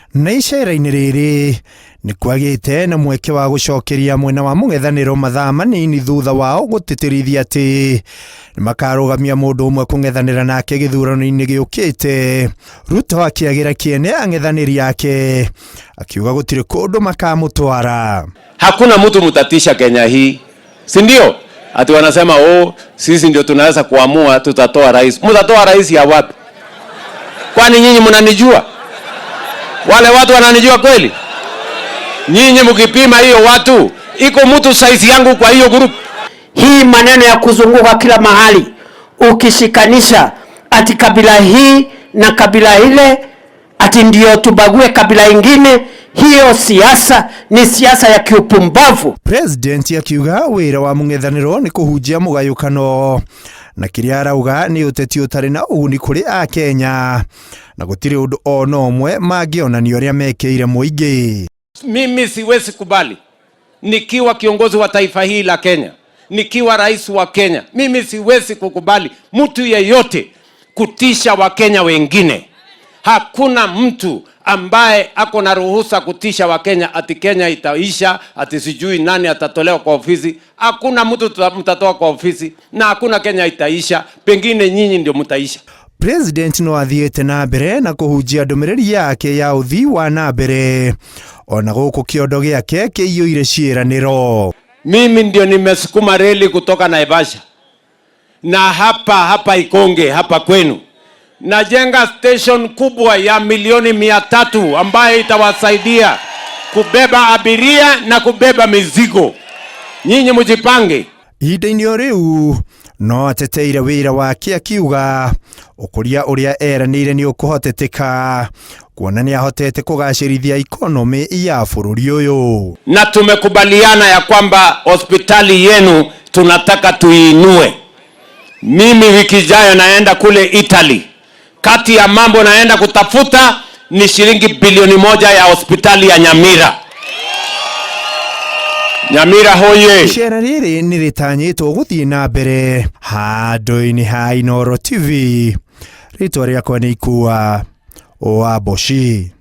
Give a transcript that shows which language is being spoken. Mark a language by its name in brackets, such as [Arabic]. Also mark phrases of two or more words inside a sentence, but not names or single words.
[Kikuyu] Na icera-inĩ rĩrĩ nĩ kwagĩte na mweke wa gũcokeria mwena wa mũng'ethanĩro mathaa manini thutha wao gũtĩtĩrithia atĩ nĩ makarũgamia mũndũ ũmwe kũng'ethanĩra nake gĩthurano-inĩ gĩũkĩte. Ruto akĩagĩra kĩene ang'ethanĩri yake akiuga gũtirĩ kũndũ makamũtwara. [Swahili] Hakuna mtu mtatisha Kenya hii, si ndio? Ati wanasema sisi ndio tunaweza kuamua tutatoa rais. Mtatoa rais ya wapi? Kwani nyinyi mnanijua? Wale watu wananijua kweli? Nyinyi mkipima hiyo watu, iko mtu size yangu kwa hiyo group. Hii maneno ya kuzunguka kila mahali ukishikanisha ati kabila hii na kabila ile ati ndio tubague kabila ingine, hiyo siasa ni siasa ya kiupumbavu. [Kikuyu] President akiuga wĩra wa mũng'ethanĩro nĩ kũhunjia mũgayũkano na kĩrĩa arauga nĩ ũteti ũtarĩ na ũguni kũrĩ a Kenya na gũtirĩ ũndũ ona ũmwe mangĩonania ũrĩa mekĩire mũingĩ. [Swahili] Mimi siwezi kubali nikiwa kiongozi wa taifa hili la Kenya, nikiwa rais wa Kenya, mimi siwezi kukubali mtu yeyote kutisha Wakenya wengine. Hakuna mtu ambaye ako na ruhusa kutisha Wakenya ati Kenya itaisha, ati sijui nani atatolewa kwa ofisi. Hakuna mtu mtatoa kwa ofisi na hakuna Kenya itaisha, pengine nyinyi ndio mtaisha. [Kikuyu] President no athiĩte na mbere na kũhunjia ndũmĩrĩri yake ya ũthii wa na mbere ona gũkũ kĩondo gĩake kĩiyũire ciĩranĩro. [Swahili] Mimi ndio nimesukuma reli kutoka Naivasha na hapa Ikonge hapa kwenu. Najenga station kubwa ya milioni 300 ambayo itawasaidia kubeba abiria na kubeba mizigo. Nyinyi mjipange. [Kikuyu] Ihinda-inĩ o rĩu no ateteire wĩra wake akiuga ũkũria ũrĩa eranĩire nĩ ũkũhoteteka kuona nĩ ahotete kũgacĩrithia ikonomi ya bũrũri ũyũ. [Swahili] Na tumekubaliana ya kwamba hospitali yenu tunataka tuinue. Mimi wiki ijayo naenda kule Italy. Kati ya mambo naenda kutafuta ni shilingi bilioni 1 ya hospitali ya Nyamira. Nyamira hoye. [Kikuyu] Icera rĩrĩ nĩ rĩtanyĩtwo gũthiĩ na mbere handũ-inĩ ha Inooro TV. Rĩtwa rĩakwa nĩ Ikua Wamboshi.